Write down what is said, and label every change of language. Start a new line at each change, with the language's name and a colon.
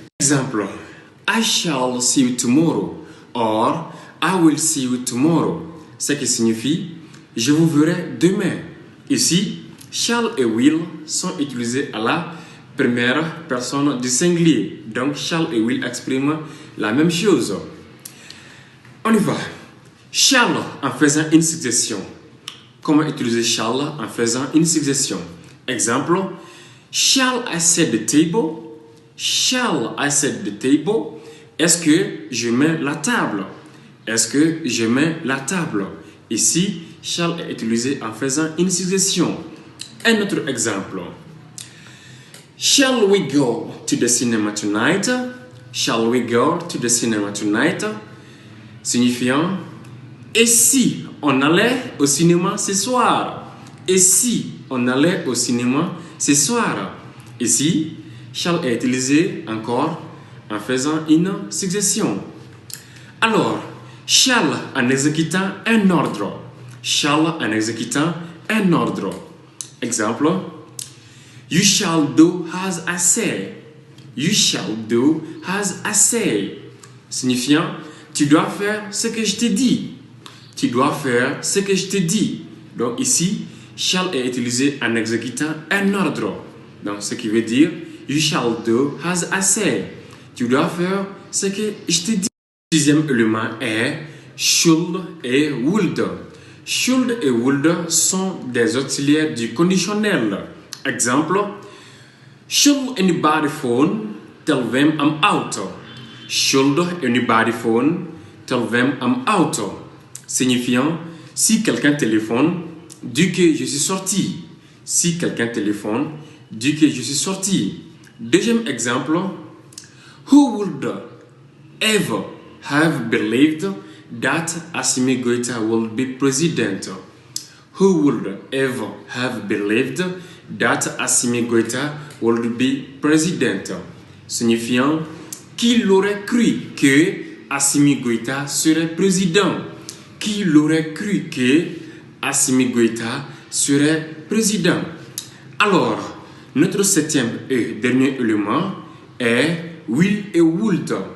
English: Exemple, I shall see you tomorrow or I will see you tomorrow.
French: Ce qui signifie, je vous verrai demain. Ici, shall et will sont utilisés à la première personne du singulier. Donc, shall et will expriment la même chose. On y va. Shall en faisant une suggestion. Comment utiliser shall en faisant une suggestion?
English: Exemple, shall I set the table? Shall I set the table?
French: Est-ce que je mets la table? Est-ce que je mets la table? Ici, shall est utilisé en faisant une suggestion. Un autre exemple.
English: Shall we go to the cinema tonight? Shall we go to the cinema tonight?
French: Signifiant, et si on allait au cinéma ce soir? Et si on allait au cinéma ce soir? Ici, shall est utilisé encore en faisant une suggestion. Alors, shall en exécutant un ordre. Shall en exécutant un ordre.
English: Exemple, you shall do as I say. You shall do as I say.
French: Signifiant, tu dois faire ce que je te dis. Tu dois faire ce que je te dis. Donc ici, shall est utilisé en exécutant un ordre. Donc ce qui veut dire,
English: you shall do as I say.
French: Tu dois faire ce que je te dis. Le sixième élément est should et would. Should et would sont des auxiliaires du conditionnel.
English: Exemple, should anybody phone? Tell them I'm out. Should anybody phone? Tell them I'm out.
French: Signifiant, si quelqu'un téléphone, dis que je suis sorti. Si quelqu'un téléphone, dis que je suis sorti. Deuxième exemple,
English: who would ever have believed that Assimi Goïta will be president? Who would ever have believed that Assimi Goïta will be president?
French: Signifiant, qui l'aurait cru que Assimi Goïta serait président? Qui l'aurait cru que Assimi Goïta serait président? Alors, notre septième et dernier élément est will et would.